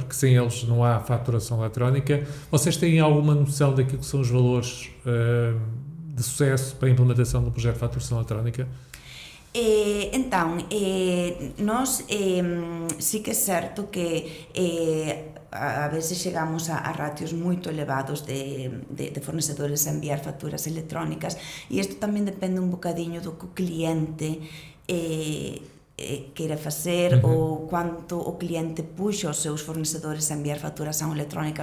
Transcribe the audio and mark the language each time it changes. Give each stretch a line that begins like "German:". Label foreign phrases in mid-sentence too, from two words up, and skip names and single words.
Portuguese: Porque sem eles não há faturação eletrónica. Vocês têm alguma noção daquilo que são os valores de sucesso para a implementação do projeto de faturação eletrónica?
Galician: Então, nós sí que é certo que a veces chegamos a ratios moito elevados de fornecedores a enviar facturas electrónicas, e isto tamén depende un bocadiño do que o cliente queira facer ou quanto o cliente puxa os seus fornecedores a enviar facturación electrónica.